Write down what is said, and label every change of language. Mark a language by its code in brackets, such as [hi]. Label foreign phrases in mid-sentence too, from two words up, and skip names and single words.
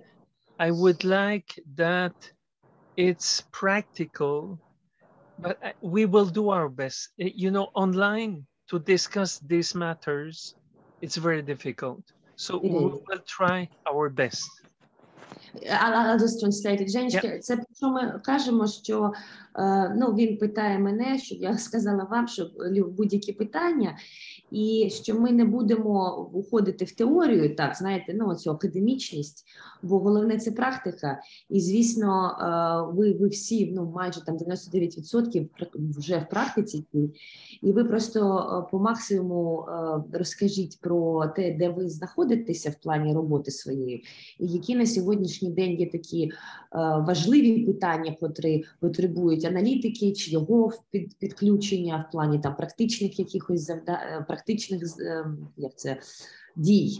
[en] I would like that it's practical, but we will do our best. You know, online to discuss these matters, it's very difficult. So It we is. will try our best. I'll just translate it. [uk] Женечки, це що ми кажемо, що ну, він питає мене, щоб я сказала вам, що будь-які питання, і що ми не будемо уходити в теорію, так, знаєте, ну, оцю академічність, бо головне це практика. І, звісно, ви всі, ну, майже там 99% вже в практиці, і ви просто по максимуму розкажіть про те, де ви знаходитеся в плані роботи своєї, і які на сьогоднішній день є такі важливі питання, котрі потребують аналітики, чи його підключення в плані там практичних якихось практичних дій.